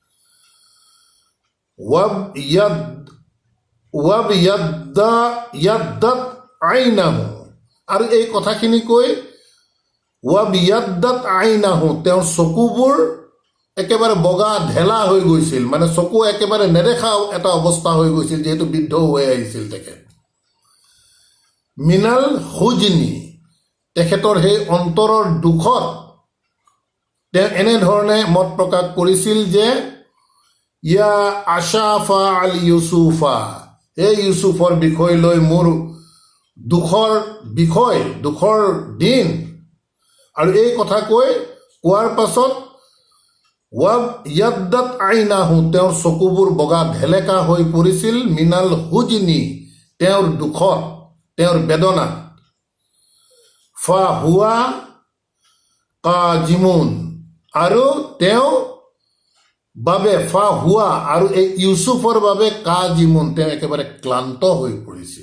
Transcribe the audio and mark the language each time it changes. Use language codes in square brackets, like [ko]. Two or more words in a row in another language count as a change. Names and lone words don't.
[ar] ابيضت عيناه, [as] আৰু এই কথাখিনি কৈ [ar] ابيضت عيناه, [as] তেওঁৰ চকুবোৰ একেবাৰে বগা ঢেলা হৈ গৈছিল, মানে চকু একেবাৰে নেদেখা এটা অৱস্থা হৈ গৈছিল, যিহেতু বৃদ্ধ হৈ আহিছিল তেখেত। [ar] من الحزن, [as] তেখেতৰ সেই অন্তৰৰ দুখত তেওঁ এনেধৰণে মত প্ৰকাশ কৰিছিল যে [ar] يا أسفى على يوسف, [as] এই ইউছুফৰ বিষয় লৈ মোৰ দুখৰ দিন। আৰু এই কথা কোৱাৰ পাছত [ar] ابيضت عيناه, [as] তেওঁৰ চকুবোৰ বগা ঢেলেকা হৈ পৰিছিল, [ar] من الحزن, [as] তেওঁৰ দুখত, তেওঁৰ বেদনাত। [ar] فهو كظيم, [as] আৰু তেওঁ বাবে [ar] فهو, [as] আৰু এই ইউছুফৰ বাবে কাজিমুন, তেওঁ একেবাৰে ক্লান্ত হৈ পৰিছিল।